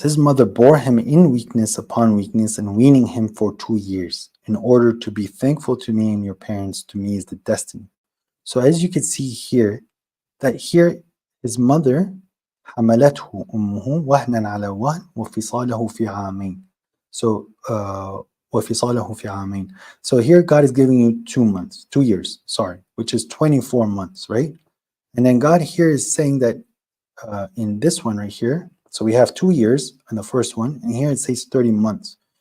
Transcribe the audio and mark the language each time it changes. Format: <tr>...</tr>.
<en>His mother bore him in weakness upon weakness and weaning him for 2 years in order to be thankful to me, and your parents to me is the destiny. So as you can see here, that here his mother</en> <ar>حملته أمه وهنا على وهن وفصاله في عامين.</ar> <en>So</en> <ar>وفصاله في عامين.</ar> <en>So here God is giving you 2 years, which is 24 months, right? And then God here is saying that in this one right here, so we have 2 years in the first one, and here it says 30 months.</en>